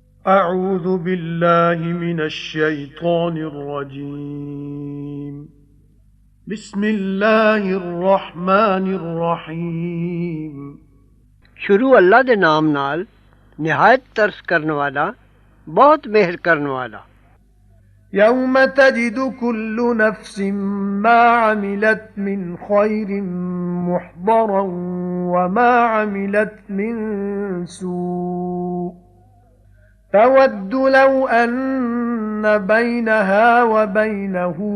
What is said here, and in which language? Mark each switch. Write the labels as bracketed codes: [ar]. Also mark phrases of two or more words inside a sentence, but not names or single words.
[ar] أعوذ بالله من الشيطان الرجيم بسم الله الرحمن الرحيم [pa] شروع اللہ دے نام نال نہایت ترس کرن والا بہت مہر کرن والا [ar] يوم تجد كل نفس ما عملت من خير محضرا وما عملت من سوء تود لو أن بينها وبينه